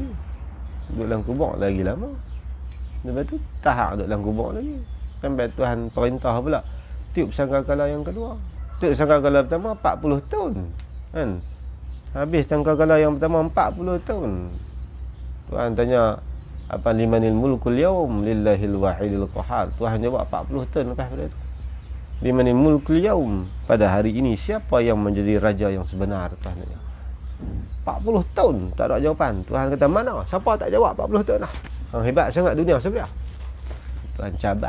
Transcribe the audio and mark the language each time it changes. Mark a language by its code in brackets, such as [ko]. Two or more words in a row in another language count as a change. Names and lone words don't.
[ms] Duduk dalam kubur lagi lama. Lepas tu tahap duduk dalam kubur lagi. Sampai Tuhan perintah pula tiup sangkakala yang kedua. Tiup sangkakala pertama 40 tahun. Kan? Habis sangkakala yang pertama 40 tahun. Tuhan tanya, apa [ar] لمن الملك اليوم لله الواحد القهار. [ms] Tuhan jawab 40 tahun lepas pada itu. [ar] لمن الملك اليوم, [ms] pada hari ini siapa yang menjadi raja yang sebenar? Tuhan tanya. 40 tahun tak ada jawapan. Tuhan kata, mana? Siapa tak jawab 40 tahun lah? Hebat sangat dunia sebelah. Tuhan cabang.